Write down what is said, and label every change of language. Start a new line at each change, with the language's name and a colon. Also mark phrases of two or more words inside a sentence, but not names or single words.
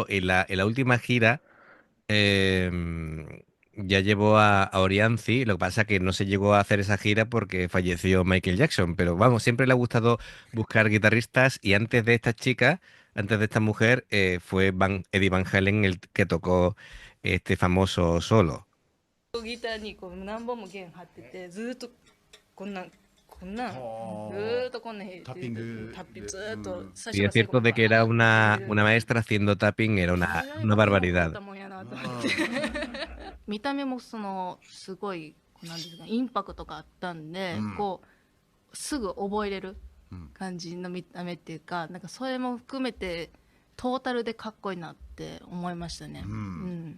Spanish: En la última gira ya llevó a Orianzi. Lo que pasa es que no se llegó a hacer esa gira porque falleció Michael Jackson. Pero vamos, siempre le ha gustado buscar guitarristas. Y antes de esta chica, antes de esta mujer, fue Eddie Van Halen el que tocó este famoso solo.
Japanese: ギターにこう何本も弦張ってて、ずーっとこんなんずはあーっとこんなん弾いてタッピングタッピングずーっと最
Spanish: Y es cierto de que era una maestra haciendo tapping, era una barbaridad.
Japanese: 見た目もそのすごいなんですかインパクトがあったんで、うんこうすぐ覚えれる感じの見た目っていうか、なんかそれも含めてトータルでかっこいいなって思いましたね。うん